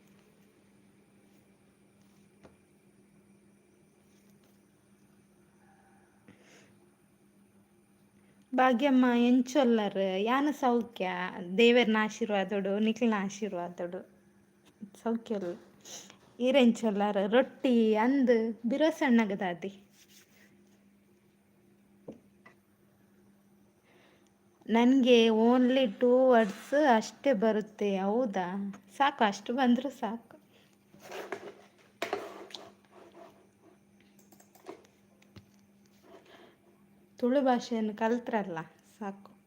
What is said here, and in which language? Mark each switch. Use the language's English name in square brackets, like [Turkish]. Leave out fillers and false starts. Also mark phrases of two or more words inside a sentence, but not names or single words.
[Tulu] ಭಾಗ್ಯಮ್ಮ ಎಂಚೊಲ್ಲರ್ ಯಾನ ಸೌಖ್ಯ ದೇವರ್ನ ಆಶೀರ್ವಾದೋಡು ನಿಖಿಲ್ನ ಆಶೀರ್ವಾದೋಡು ಸೌಖ್ಯಲ್ಲ. ಈರೆಂಚೊಲ್ಲಾರ ರೊಟ್ಟಿ ಅಂದ್ ಬಿರೋಸಣ್ಣಗ ದಾದಿ. [Kannada] ನನಗೆ [English] only 2 words [Kannada] ಅಷ್ಟೇ ಬರುತ್ತೆ. ಹೌದಾ, ಸಾಕು, ಅಷ್ಟು ಬಂದರೂ ಸಾಕು. ತುಳು ಭಾಷೆಯನ್ನು ಕಲ್ತ್ರಲ್ಲ ಸಾಕು.